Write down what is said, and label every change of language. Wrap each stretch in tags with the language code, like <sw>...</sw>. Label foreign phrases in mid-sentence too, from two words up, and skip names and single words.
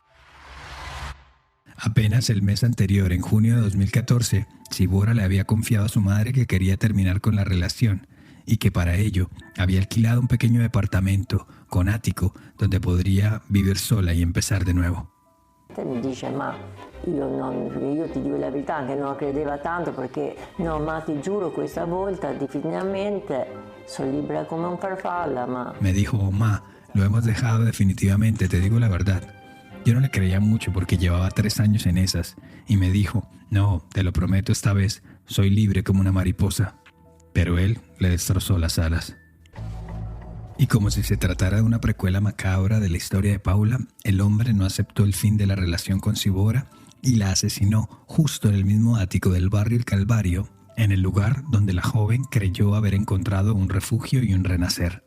<es>Apenas el mes anterior, en junio de 2014, Sibora le había confiado a su madre que quería terminar con la relación y que para ello había alquilado un pequeño departamento con ático donde podría vivir sola y empezar de nuevo.</es> <it>Mi dice, ma io ti dico la verità, anche non credeva tanto perché no, ma ti giuro questa volta definitivamente sono libera come un farfalla, ma...</it> <es>Me dijo, ma, lo hemos dejado definitivamente, te digo la verdad. Yo no le creía mucho porque llevaba 3 años en esas y me dijo, no, te lo prometo esta vez, soy libre como una mariposa. Pero él le destrozó las alas. Y como si se tratara de una precuela macabra de la historia de Paula, el hombre no aceptó el fin de la relación con Sibora y la asesinó justo en el mismo ático del barrio El Calvario, en el lugar donde la joven creyó haber encontrado un refugio y un renacer.</es>